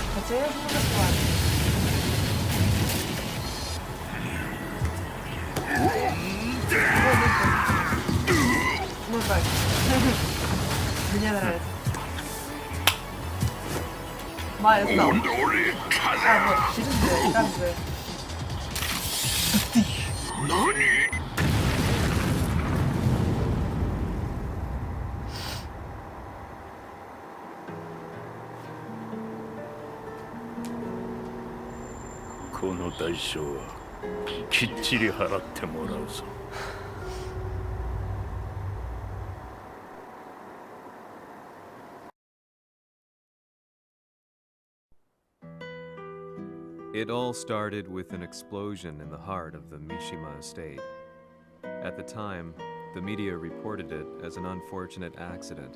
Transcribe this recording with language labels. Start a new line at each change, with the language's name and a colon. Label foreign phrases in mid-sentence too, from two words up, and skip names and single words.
Ukrainian: Це я ж буду платити. Ну так.
Russian: Мне нравится. Майя знал. А, вот, через дверь, как бы.
Japanese: この代償はきっちり払ってもらうぞ。
English: It all started with an explosion in the heart of the Mishima estate. At the time, the media reported it as an unfortunate accident.